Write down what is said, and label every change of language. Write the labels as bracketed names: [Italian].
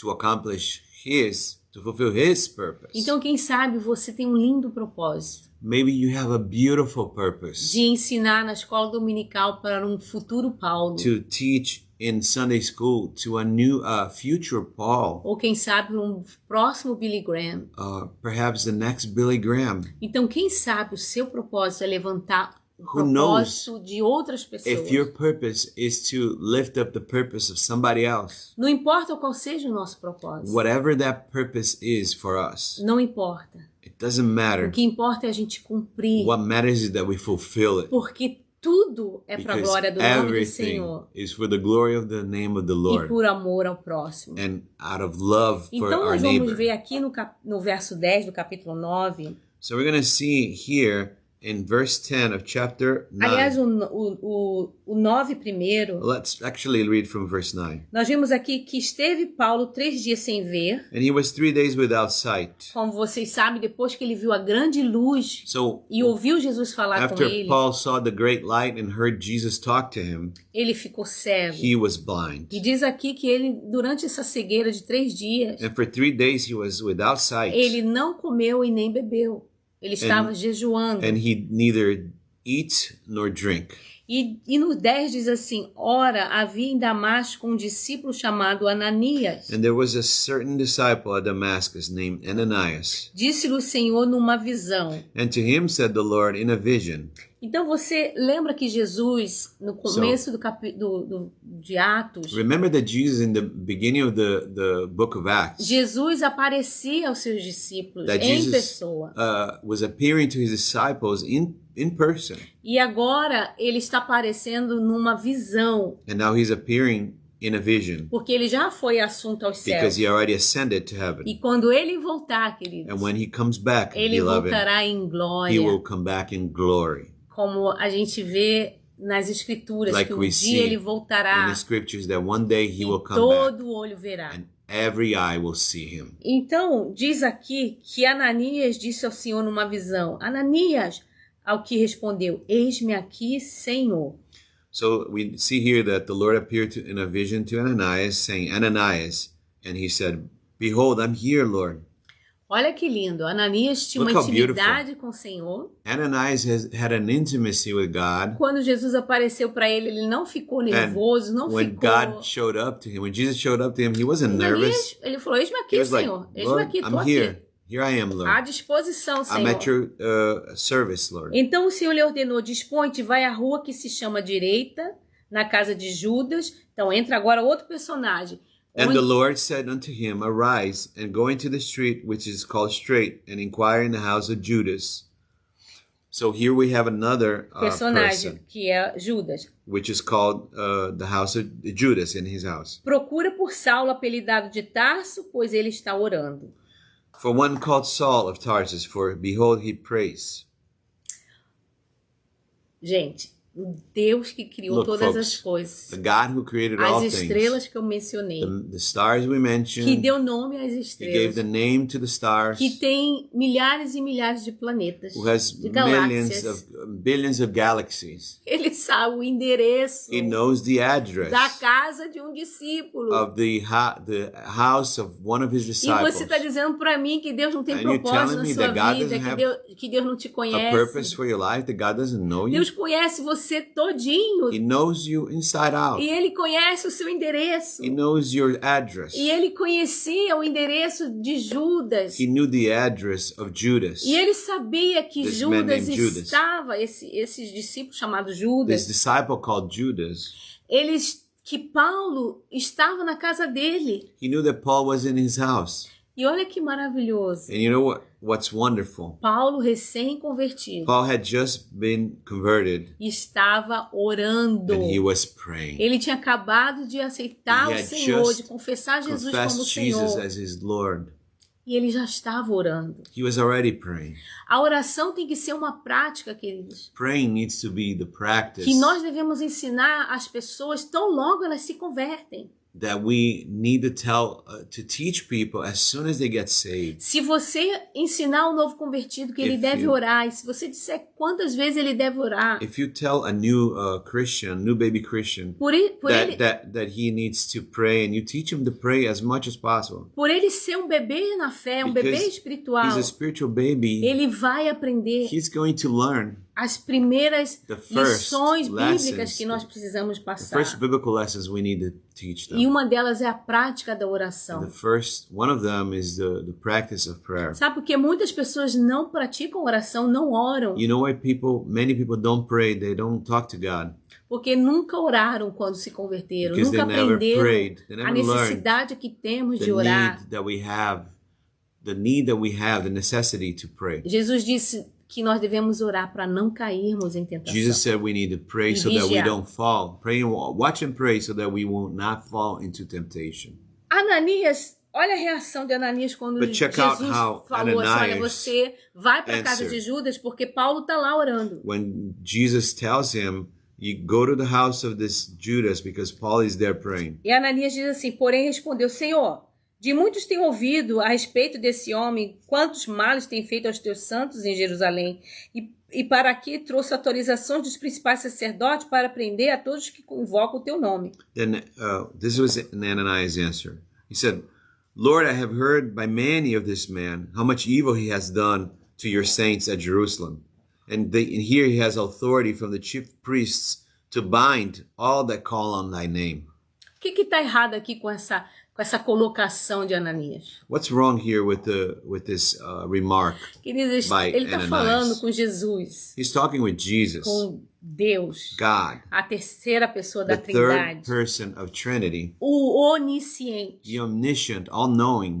[English] To accomplish to fulfill his purpose. [Portuguese] Então, quem sabe você tem um lindo propósito. [English] Maybe you have a beautiful purpose. [Portuguese] De ensinar na escola dominical para um futuro Paulo. [English] To teach in Sunday school to a new future Paul. [Portuguese] Ou quem sabe um próximo Billy Graham. [English] Perhaps the next Billy Graham. [Portuguese] Então, quem sabe o seu propósito é levantar o propósito de outras pessoas. [English] If your purpose is to lift up the purpose of somebody else. [Portuguese] Não importa qual seja o nosso propósito. [English] Whatever that purpose is for us. [Portuguese] Não importa. [English] It doesn't matter. [Portuguese] O que importa é a gente cumprir. [English] What matters is that we fulfill it. [Portuguese] Porque tudo é para a glória do nome do Senhor. [English] Is for the glory of the name of the Lord. [Portuguese] E por amor ao próximo. [English] And out of love for [Portuguese] então [English] our [Portuguese] nós [English] neighbor. [Portuguese] vamos ver aqui no verso 10 do capítulo 9. [English] So we're going to see here in verse 10 of chapter 9. [Portuguese] Aliás, o 9 primeiro. [English] Let's actually read from verse 9. [Portuguese] Nós vimos aqui que esteve Paulo 3 dias sem ver. [English] And he was 3 days without sight. [Portuguese] Como vocês sabem, depois que ele viu a grande luz e ouviu Jesus falar com ele. [English] After Paul saw the great light and heard Jesus talk to him, [Portuguese] ele ficou cego. [English] He was blind. [Portuguese] E diz aqui que ele, durante essa cegueira de 3 dias, [English] and for 3 days he was without sight. [Portuguese] Ele não comeu e nem bebeu. Ele estava jejuando. [English] And he neither eat nor drink. [Portuguese] E no 10 diz assim: ora, havia em Damasco um discípulo chamado Ananias. [English] And there was a certain disciple at Damascus named Ananias. [Portuguese] Disse-lhe o Senhor numa visão. [English] And to him said the Lord in a vision. [Portuguese] Então você lembra que Jesus, no começo de Atos, [English] remember that Jesus in the beginning of the book of Acts, [Portuguese] Jesus aparecia aos seus discípulos em pessoa. [English] Was appearing to his disciples in person. [Portuguese] E agora ele está aparecendo numa visão. [English] And now he's appearing in a vision. [Portuguese] Porque ele já foi assunto aos céus. [English] Because he already ascended to heaven. [Portuguese] E quando ele voltar, queridos, [English] and when he comes back, [Portuguese] ele voltará em glória. [English] He will come back in glory. [Portuguese] como a gente vê nas escrituras, like que um dia ele voltará. [English] In the scriptures that one day he will come [Portuguese] todo [English] back, [Portuguese] olho verá. [English] And every eye will see him. [Portuguese] Então, diz aqui que Ananias disse ao Senhor numa visão: Ananias, ao que respondeu: Eis-me aqui, Senhor. [English] So we see here that the Lord appeared in a vision to Ananias, saying, Ananias, and he said, Behold, I'm here, Lord. [Portuguese] Olha que lindo. Ananias tinha uma intimidade com o Senhor. [English] Ananias had an intimacy with God. [Portuguese] Quando Jesus apareceu para ele, ele não ficou nervoso, não [English] when [Portuguese] ficou. [English] God showed up to him, when Jesus showed up to him, he wasn't nervous. [Portuguese] Ele falou: Eis-me aqui, Senhor. [English] Like, [Portuguese] Eis-me aqui, [English] I'm here. Here I am, Lord. [Portuguese] À disposição, Senhor. [English] I'm at your service, Lord. [Portuguese] Então o Senhor lhe ordenou: Dispõe-te, vai à rua que se chama Direita, na casa de Judas. Então entra agora outro personagem. [English] And the Lord said unto him, Arise, and go into the street which is called Straight, and inquire in the house of Judas. So here we have another [Portuguese] personagem, [English] person, [Portuguese] que é Judas, [English] which is called the house of Judas, in his house. [Portuguese] Procura por Saulo, apelidado de Tarso, pois ele está orando. [English] For one called Saul of Tarsus, for behold, he prays. [Portuguese] Gente, o Deus que criou todas as coisas. [English] The God who created all things. [Portuguese] As estrelas que eu mencionei. [English] The stars we mentioned. [Portuguese] Que deu nome às estrelas. [English] He gave the name to the stars. [Portuguese] Que tem milhares e milhares de planetas. [English] Who has [Portuguese] de galáxias. [English] billions of galaxies. [Portuguese] Ele sabe o endereço. [English] He knows the address. [Portuguese] Da casa de um discípulo. [English] Of the house of one of his disciples. [Portuguese] E você está dizendo para mim que Deus não tem propósito na sua vida, que Deus não te conhece. [English] A purpose for your life, that God doesn't know you. [Portuguese] Deus conhece você todinho. [English] He knows you inside out. [Portuguese] E ele conhece o seu endereço. [English] He knows your address. [Portuguese] E ele conhecia o endereço de Judas. [English] He knew the address of Judas. [Portuguese] E ele sabia que Judas estava, esses discípulos chamados Judas. [English] This disciple called Judas. [Portuguese] Que Paulo estava na casa dele. [English] He knew that Paul was in his house. [Portuguese] E olha que maravilhoso. [English] And you know what's wonderful? [Portuguese] Paulo recém-convertido. [English] Paul had just been converted. [Portuguese] Estava orando. [English] And he was praying. [Portuguese] Ele tinha acabado de aceitar o Senhor, de confessar Jesus como Senhor. [English] Jesus as his Lord. [Portuguese] E ele já estava orando. [English] He was already praying. [Portuguese] A oração tem que ser uma prática, queridos. [English] Praying needs to be the practice. [Portuguese] Que nós devemos ensinar às pessoas tão logo elas se convertem. [English] That we need to to teach people as soon as they get saved. [Portuguese] Se você ensinar ao novo convertido que ele deve orar, e se você disser quantas vezes ele deve orar. [English] If you tell a new Christian, new baby Christian, that he needs to pray, and you teach him to pray as much as possible. [Portuguese] Por ele ser um bebê na fé, um bebê espiritual. [English] He's a spiritual baby. [Portuguese] Ele vai aprender. [English] He's going to learn. [Portuguese] As primeiras lições bíblicas que nós precisamos passar. [English] The first biblical lessons we need to teach them. [Portuguese] E uma delas é a prática da oração. [English] One of them is the practice of prayer. [Portuguese] Sabe por que muitas pessoas não praticam oração, não oram? [English] You know why many people don't pray, they don't talk to God. [Portuguese] Porque nunca oraram quando se converteram, nunca aprenderam a necessidade que temos de orar. [English] The need that we have, the necessity to pray. [Portuguese] Jesus disse que nós devemos orar para não cairmos em tentação. [English] Jesus said we need to pray so that we don't fall. Pray and watch and pray so that we will not fall into temptation. [Portuguese] Ananias, olha a reação de Ananias quando Jesus falou assim, olha, você vai para a casa de Judas porque Paulo está lá orando. [English] When Jesus tells him, you go to the house of this Judas because Paul is there praying. [Portuguese] E Ananias diz assim, porém respondeu, Senhor, de muitos tenho ouvido a respeito desse homem, quantos males tem feito aos teus santos em Jerusalém. E para aqui trouxe autorizações dos principais sacerdotes para prender a todos que invocam o teu nome. [English] Then this was Ananias' answer. He said, Lord, I have heard by many of this man how much evil he has done to your saints at Jerusalem. And here he has authority from the chief priests to bind all that call on thy name. [Portuguese] O que está errado aqui com essa colocação de Ananias? [English] What's wrong here with this remark? [Portuguese] Queridos, ele está falando com Jesus. [English] He's talking with Jesus. [Portuguese] Com Deus. [English] God. [Portuguese] A terceira pessoa da Trindade. [English] The third person of Trinity. [Portuguese] O onisciente. [English] The omniscient, all-knowing.